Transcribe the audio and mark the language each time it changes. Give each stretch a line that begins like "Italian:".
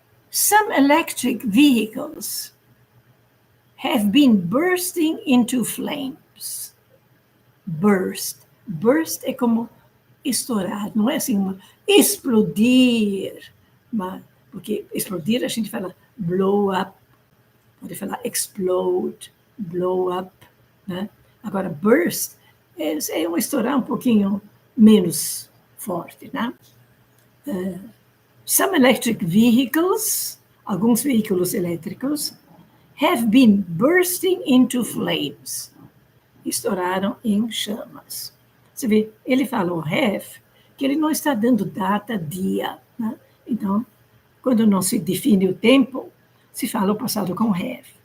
English: Some electric vehicles have been bursting into flames. Burst.
Portuguese: Burst é como estourar, não é assim, explodir. Porque explodir a gente fala blow up, pode falar explode, blow up, né? Agora, burst é um estourar um pouquinho menos forte, né?
English: Some electric vehicles,
Portuguese: alguns veículos elétricos,
English: have been bursting into flames.
Portuguese: Estouraram em chamas. Você vê, ele falou have, que ele não está dando data, dia, né? Então, quando não se define o tempo, se fala o passado com have.